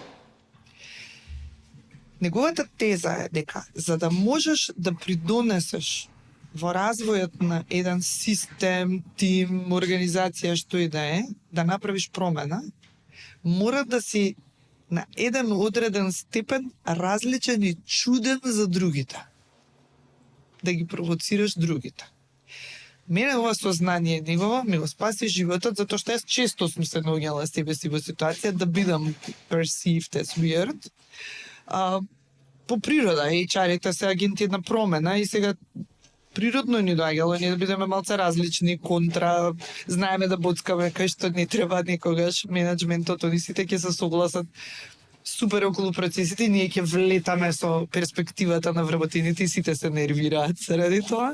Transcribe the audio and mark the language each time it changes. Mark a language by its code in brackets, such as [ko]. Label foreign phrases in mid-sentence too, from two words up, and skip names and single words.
[mk] Неговата теза е дека за да можеш да придонесеш во развојот на еден систем, тим, организација, што и да е, да направиш промена, мора да си на еден одреден степен различен и чуден за другите. Да ги провоцираш другите. Мене ова сознание негово ми го спаси животот, затоа што јас често сум се наоѓала себе си во ситуација да бидам [en] perceived as weird. [mk] По природа, HR-ите се агенти на промена и сега природно ни доаѓало ние да бидеме малце различни, контра, знаеме да боцкаме кај што не треба никогаш, менеджментот, они сите ќе се согласат супер околу процесите, ние ќе влетаме со перспективата на вработените и сите се нервираат заради тоа.